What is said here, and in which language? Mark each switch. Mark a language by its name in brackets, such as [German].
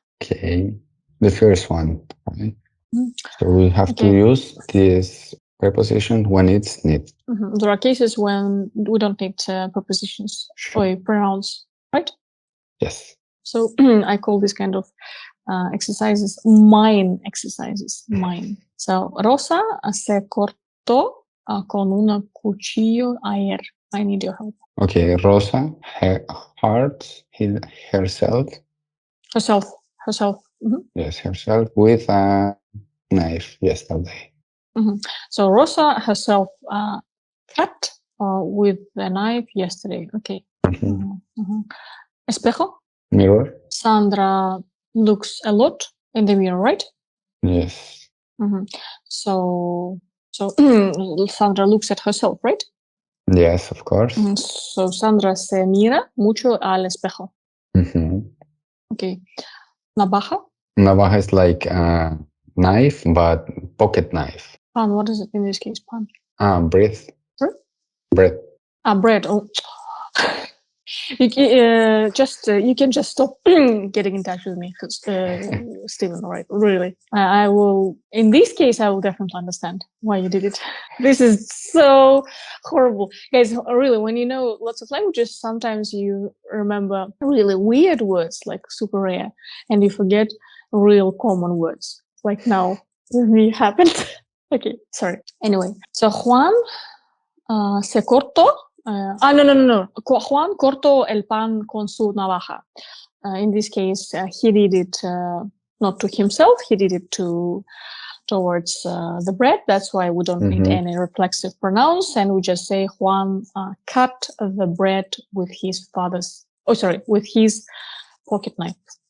[English] Okay. The first one. Right? So we have to use this preposition when it's needed. There are cases when we don't need prepositions or pronouns, right? Yes. So I call this kind of exercises mine exercises. Mine. [Spanish] So Rosa se cortó con un cuchillo ayer. [English] I need your help. Okay, Rosa hurt herself. Herself. Yes, herself with a knife yesterday. So Rosa herself cut with a knife yesterday. Okay. Espejo. Mirror. Sandra looks a lot in the mirror, right? Yes. So Sandra looks at herself, right? Yes, of course. [Spanish] So Sandra se mira mucho al espejo. [English] Okay. Navaja. Navaja is like a knife, but pocket knife. Pan. What is it in this case? Pan. Bread. Sorry? Bread. Bread. Oh. You can just stop getting in touch with me, because Stephen, right? Really, I will. In this case, I will definitely understand why you did it. This is so horrible, guys. Really, when you know lots of languages, sometimes you remember really weird words, like super rare, and you forget real common words. Like now, with me happened. Okay, sorry. Anyway, so Juan [Spanish] se cortó. [English] No. [Spanish] Juan cortó el pan con su navaja. [English] In this case, he did it not to himself, he did it towards the bread. That's why we don't need any reflexive pronouns, and we just say Juan cut the bread with his with his pocket knife.